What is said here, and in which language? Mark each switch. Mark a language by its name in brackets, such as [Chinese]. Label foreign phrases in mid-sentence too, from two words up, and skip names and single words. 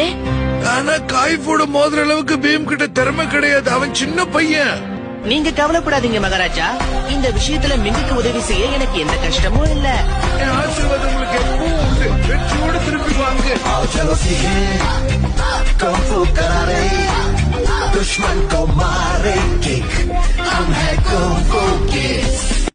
[Tamil] ஆனா காய்ஃபோட மோதிர அளவுக்கு பீம் கிட்ட திறமை கிடையாது. அவன் சின்ன பையன். நீங்க கவலைப்படாதீங்க மகாராஜா. இந்த விஷயத்துல மிங்குக்கு உதவி செய்ய எனக்கு எந்த கஷ்டமும் இல்ல. என் ஆசீர்வாதம் உங்களுக்கு எப்பவும் உண்டு. வெற்றியோட திருப்பி வாங்க. [Hindi] दुश्मन को मारे किक हम है कुंफू किड्स